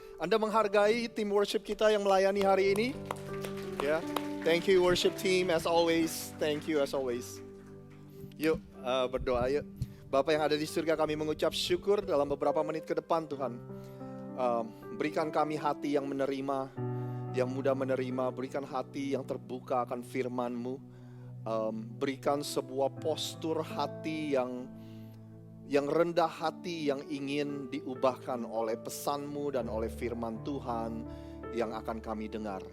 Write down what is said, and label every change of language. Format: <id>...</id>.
<id>Anda menghargai tim worship kita yang melayani hari ini? Ya.</id> <en>Thank you worship team as always. Thank you as always.</en> <id>Yuk berdoa yuk. Bapa yang ada di surga, kami mengucap syukur dalam beberapa menit ke depan Tuhan. Berikan kami hati yang menerima, yang mudah menerima. Berikan hati yang terbuka akan firman-Mu. Berikan sebuah postur hati yang rendah hati, yang ingin diubahkan oleh pesan-Mu dan oleh firman Tuhan yang akan kami dengar.</id>